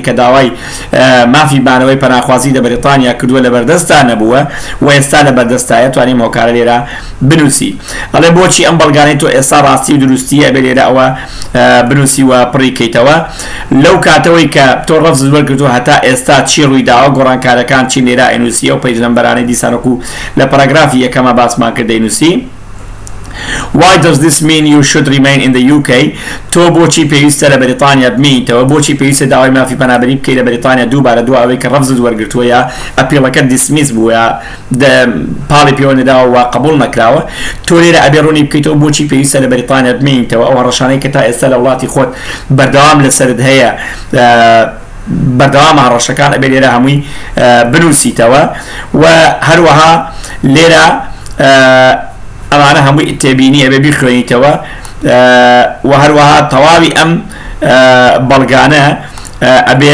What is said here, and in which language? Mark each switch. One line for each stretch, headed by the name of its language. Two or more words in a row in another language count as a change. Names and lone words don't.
Central Kurdish: کە داوای مافی بانەوەی پەناخوازی لە بەریتانیا کردووە لە بەردەستا نەبووە و ئێستا لە بەردەستایە توانیم هۆکارە لێرە بنووسی ئەڵێ بۆچی ئەم بەڵگانەی تۆ ئێستا ڕاستی و دروستیە ئەبێ لێرە ئەوە بنووسی و پڕیکەیتەوە لەو کاتەوەی کە تۆ ڕەفزت وەرگرتووە هەتا ئێستا چی ڕووی داوە گۆڕانکارەکان چی لێرە ئەینووسیە و پەیجلەمبەرانەی دیسانەکو لە پاراگرافی یەکەمە باسمان کرد دەینووسی
English: Why does this mean you should remain in the UK؟
Central Kurdish: تۆ بۆچی پێویستە لە بەریتانیا بمینیتەوە بۆچی پێویستە داوای مافی پەنابەری بکەی لە بەریتانیا دووبارە دوای ئەوەی کە ڕەفزت وەرگرتووە یا ئەپیڵەکە دیسمیس بووە یا پاڵی پێوە نەداوە و قبول نەکراوە تۆ لێرە ئەبێ ڕوونی بکەیتەوە بۆچی پێویستە لە بەریتانیا بمینیتەوە ئەو ڕەشانەی کە تا ئێستا لە وڵاتی خۆت بەردەوام لەسەرت هەیە بەردەوام هەڕەشەکان ئەبێ لێرە هەمووی بنووسیتەوە و هەروەها لێرە ئەمانە هەمووی تێبینی ئەبێ بیخوێنیتەوە و هەروەها تەواوی ئەم بەڵگانە ئەبێ